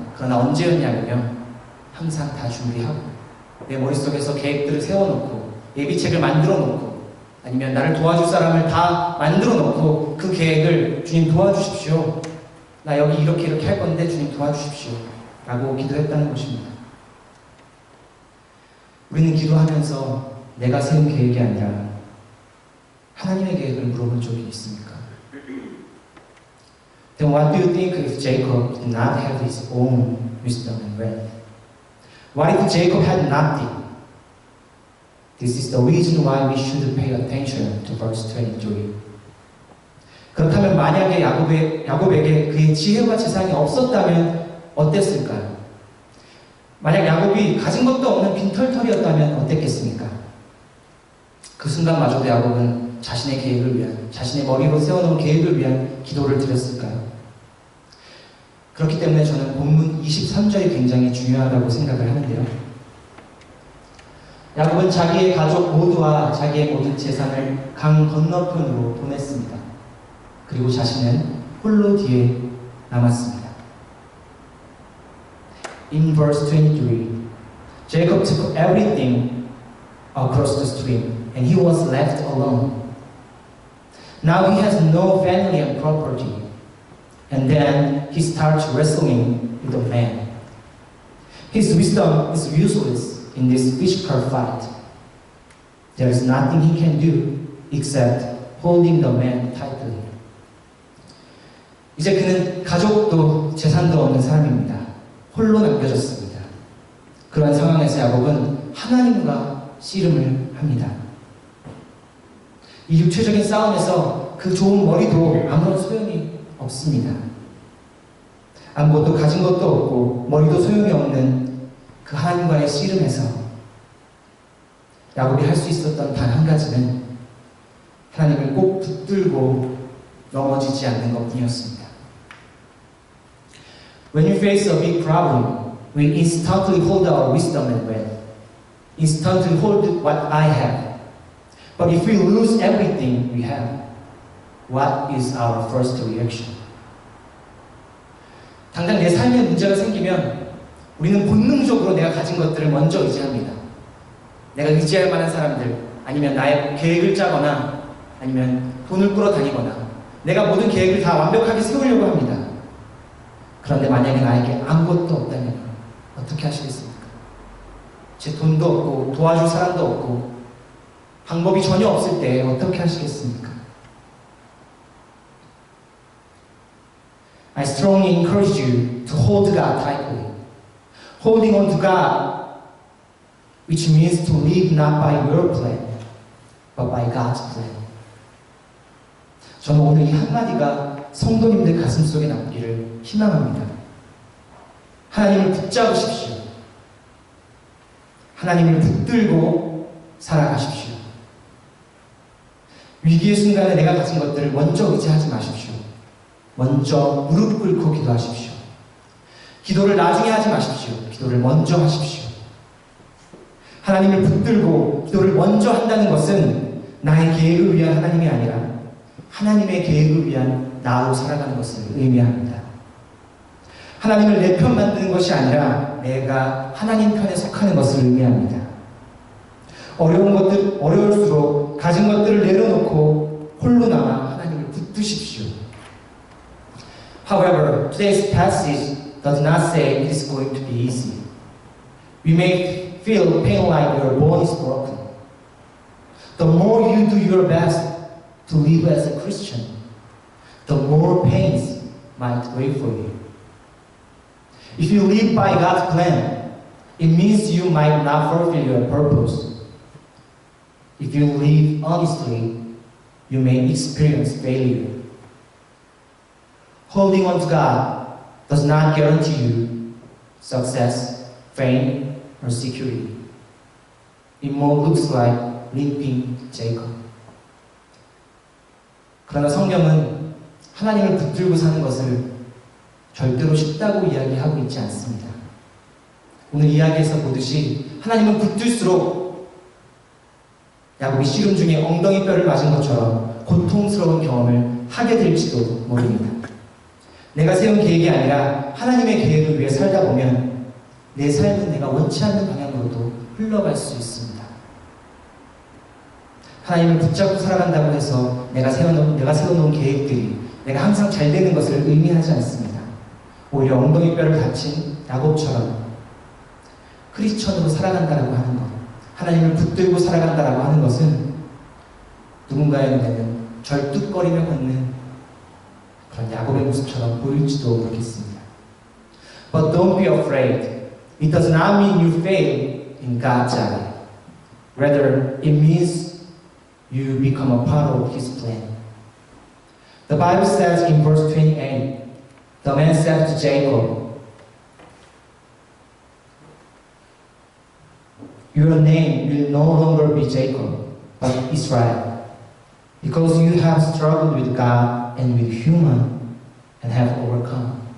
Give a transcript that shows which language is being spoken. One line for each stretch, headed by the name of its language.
Korean: 그러나 언제였냐면 항상 다 준비하고 내 머릿속에서 계획들을 세워놓고 예비책을 만들어 놓고 아니면 나를 도와줄 사람을 다 만들어 놓고 그 계획을 주님 도와주십시오. 나 여기 이렇게 할 건데 주님 도와주십시오. 라고 기도했다는 것입니다. 우리는 기도하면서 내가 세운 계획이 아니라 하나님의 계획을 물어본 적이 있습니까?
English: Then what do you think if Jacob did not have his own wisdom and wealth? What if Jacob had nothing? This is the reason why we should pay attention to verse 23.
Korean: 그렇다면 만약에 야곱에게 그의 지혜와 재산이 없었다면 어땠을까요? 만약 야곱이 가진 것도 없는 빈털털이었다면 어땠겠습니까? 그 순간마저도 야곱은 자신의 계획을 위한, 자신의 머리로 세워놓은 계획을 위한 기도를 드렸을까요? 그렇기 때문에 저는 본문 23절이 굉장히 중요하다고 생각을 하는데요. 야곱은 자기의 가족 모두와 자기의 모든 재산을 강 건너편으로 보냈습니다. 그리고 자신은 홀로 뒤에 남았습니다.
English: In verse 23, Jacob took everything across the stream, and he was left alone. Now he has no family and property, and then he starts wrestling with a man. His wisdom is useless in this physical fight. There is nothing he can do except holding the man tightly.
Korean: 이제 그는 가족도 재산도 없는 사람입니다. 홀로 남겨졌습니다. 그러한 상황에서 야곱은 하나님과 씨름을 합니다. 이 육체적인 싸움에서 그 좋은 머리도 아무런 소용이 없습니다. 아무것도 가진 것도 없고 머리도 소용이 없는 그 하나님과의 씨름에서 야곱이 할 수 있었던 단 한 가지는 하나님을 꼭 붙들고 넘어지지 않는 것뿐이었습니다.
English: When we face a big problem, we instantly hold our wisdom and wealth. Instantly hold what I have. But if we lose everything we have, what is our first reaction?
Korean: 당장 내 삶에 문제가 생기면 우리는 본능적으로 내가 가진 것들을 먼저 의지합니다. 내가 의지할 만한 사람들, 아니면 나의 계획을 짜거나 아니면 돈을 끌어다니거나 내가 모든 계획을 다 완벽하게 세우려고 합니다. 그런데 만약에 나에게 아무것도 없다면 어떻게 하시겠습니까? 제 돈도 없고 도와줄 사람도 없고 방법이 전혀 없을 때 어떻게 하시겠습니까?
English: I strongly encourage you to hold God tightly. Holding on to God, which means to live not by your plan, but by God's plan.
Korean: 저는 오늘 이 한마디가 성도님들 가슴속에 남기를 희망합니다. 하나님을 붙잡으십시오. 하나님을 붙들고 살아가십시오. 위기의 순간에 내가 가진 것들을 먼저 의지하지 마십시오. 먼저 무릎 꿇고 기도하십시오. 기도를 나중에 하지 마십시오. 기도를 먼저 하십시오. 하나님을 붙들고 기도를 먼저 한다는 것은 나의 계획을 위한 하나님이 아니라 하나님의 계획을 위한 나로 살아가는 것을 의미합니다. 하나님을 내 편 만드는 것이 아니라 내가 하나님 편에 속하는 것을 의미합니다. 어려울수록 가진 것들을 내려놓고 홀로 남아 하나님을 붙드십시오.
English: However, today's passage does not say it is going to be easy. We may feel pain like your bone is broken. The more you do your best to live as a Christian, the more pains might wait for you. If you live by God's plan, it means you might not fulfill your purpose. If you live honestly, you may experience failure. Holding on to God does not guarantee you success, fame, or security. It more looks like limping Jacob.
Korean: 그러나 성경은 하나님을 붙들고 사는 것을 절대로 쉽다고 이야기하고 있지 않습니다. 오늘 이야기에서 보듯이 하나님은 붙들수록 야곱이 씨름 중에 엉덩이 뼈를 맞은 것처럼 고통스러운 경험을 하게 될지도 모릅니다. 내가 세운 계획이 아니라 하나님의 계획을 위해 살다 보면 내 삶은 내가 원치 않는 방향으로도 흘러갈 수 있습니다. 하나님을 붙잡고 살아간다고 해서 내가 세워놓은 계획들이 내가 항상 잘 되는 것을 의미하지 않습니다. 오히려 엉덩이 뼈를 다친 야곱처럼 크리스천으로 살아간다라고 하는 것, 하나님을 붙들고 살아간다라고 하는 것은 누군가의 눈에는 절뚝거리며 걷는 그런 야곱의 모습처럼 보일지도 모르겠습니다.
English: But don't be afraid. It does not mean you fail in God's eye. Rather, it means you become a part of His plan. The Bible says in verse 28, the man said to Jacob, your name will no longer be Jacob, but Israel, because you have struggled with God and with human and have overcome.